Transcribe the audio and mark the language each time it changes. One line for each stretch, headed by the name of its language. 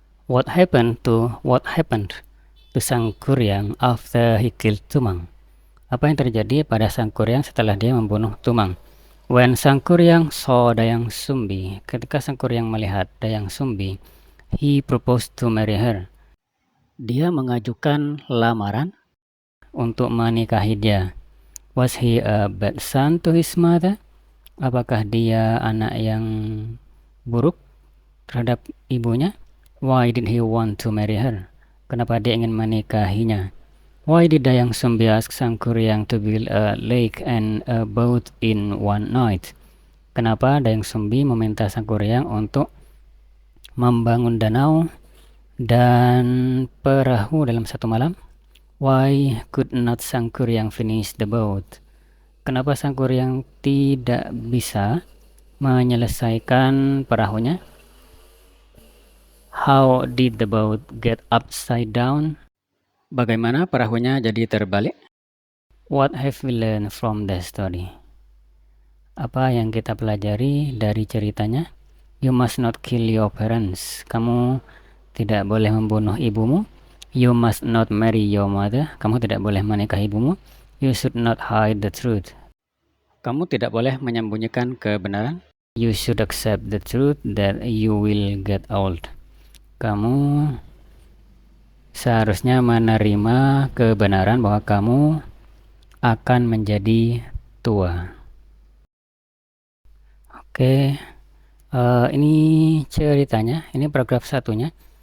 English: What happened to Sang Kuryang after he killed Tumang?
Indonesian: Apa yang terjadi pada Sang Kuryang setelah dia membunuh Tumang?
English: When Sang Kuryang saw Dayang Sumbi,
Indonesian: ketika Sang Kuryang melihat Dayang Sumbi,
English: he proposed to marry her.
Indonesian: Dia mengajukan lamaran untuk menikahi dia.
English: Was he a bad son to his mother?
Indonesian: Apakah dia anak yang buruk terhadap ibunya?
English: Why did he want to marry her?
Indonesian: Kenapa dia ingin menikahinya?
English: Why did Dayang Sumbi ask Sang Kuryang to build a lake and a boat in one night?
Indonesian: Kenapa Dayang Sumbi meminta Sang Kuryang untuk membangun danau dan perahu dalam satu malam?
English: Why could not Sang Kuryang finish the boat?
Indonesian: Kenapa Sang Kuryang tidak bisa menyelesaikan perahunya?
English: How did the boat get upside down?
Indonesian: Bagaimana perahunya jadi terbalik?
English: What have we learned from the story?
Indonesian: Apa yang kita pelajari dari ceritanya?
English: You must not kill your parents.
Indonesian: Kamu tidak boleh membunuh ibumu.
English: You must not marry your mother.
Indonesian: Kamu tidak boleh menikahi ibumu.
English: You should not hide the truth.
Indonesian: Kamu tidak boleh menyembunyikan kebenaran.
English: You should accept the truth that you will get old.
Indonesian: Kamu seharusnya menerima kebenaran bahwa kamu akan menjadi tua. Oke, ini ceritanya, ini paragraf satunya.